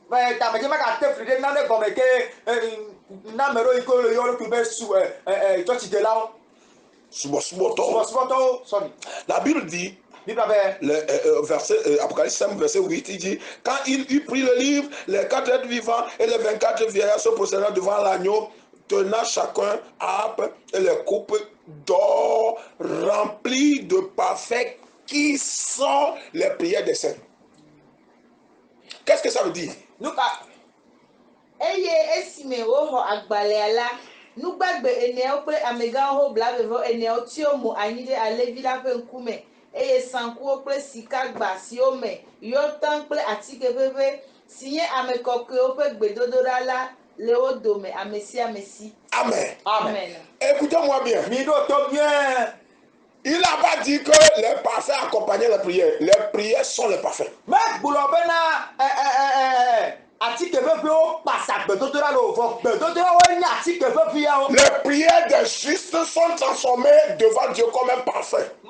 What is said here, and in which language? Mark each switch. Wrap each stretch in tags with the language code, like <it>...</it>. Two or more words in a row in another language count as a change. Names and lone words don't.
<fr>La Bible dit, Apocalypse 5, verset 8, il dit, quand il eut pris le livre, les 4 êtres vivants et les 24 vieillards se prosternèrent devant l'agneau, tenant chacun harpe et les coupes d'or remplies de parfaits qui sont les prières des saints. Qu'est-ce que ça veut dire?</fr> <ee>Nugbagbe eneawo kple amegawo blavevo eneawo tio mo anyi ɖe alevi la ƒe ŋkume eye sankuwo kple sikagba siwo me yɔtan kple atike ʋeʋẽ si nye ame kɔkɔewo ƒe gbedodoɖa la le wo dome ame sia ame si.</ee> <fr>Amen. Amen. Écoutez-moi bien. Il n'a pas dit que les parfaits accompagnaient les prières. Les prières sont les parfaits. Les prières des justes sont transformées devant Dieu comme un parfait.</fr>